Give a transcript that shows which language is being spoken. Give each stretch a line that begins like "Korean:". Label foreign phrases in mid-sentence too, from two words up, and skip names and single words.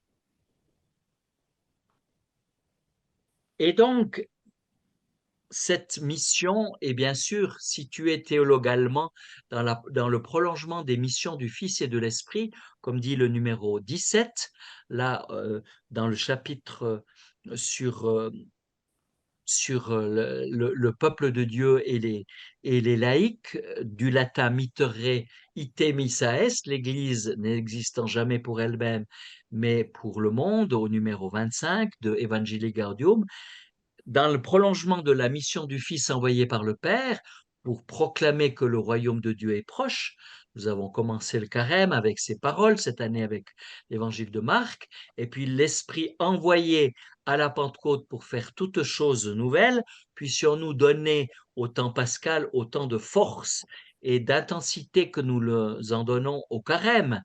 French: Et donc, cette mission est bien sûr située théologalement dans le prolongement des missions du Fils et de l'Esprit, comme dit le numéro 17, là, dans le chapitre sur le peuple de Dieu et les laïcs, du latin
Latin: mittere ite missa est,
French: l'Église n'existant jamais pour elle-même, mais pour le monde, au numéro 25 de Evangelii Gaudium, dans le prolongement de la mission du Fils envoyé par le Père pour proclamer que le royaume de Dieu est proche. Nous avons commencé le carême avec ces paroles, cette année avec l'évangile de Marc, et puis l'Esprit envoyé à la Pentecôte pour faire toutes choses nouvelles, puissions-nous donner au temps pascal autant de force et d'intensité que nous en donnons au carême.